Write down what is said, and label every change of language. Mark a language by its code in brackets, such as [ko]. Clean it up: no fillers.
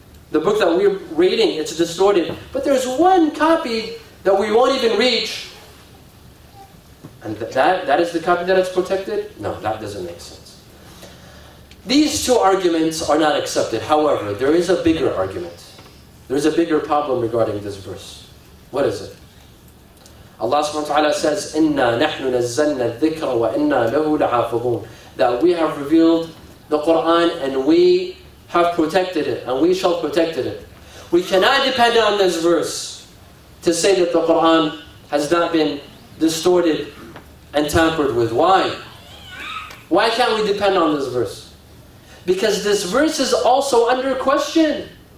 [en] The book that we're reading, it's distorted. But there's one copy that we won't even reach. And that is the copy that is protected? No, that doesn't make sense. These two arguments are not accepted. However, there is a bigger argument. There is a bigger problem regarding this verse. What is it? Allah subhanahu wa ta'ala says, [ar] إِنَّا نَحْنُ نَزَّلْنَا الذِّكْرَ وَإِنَّا لَهُ لَحَافِظُونَ. [en] That we have revealed the Quran and we have protected it and we shall protect it. We cannot depend on this verse to say that the Quran has not been distorted and tampered with. Why? Why can't we depend on this verse? Because this verse is also under question.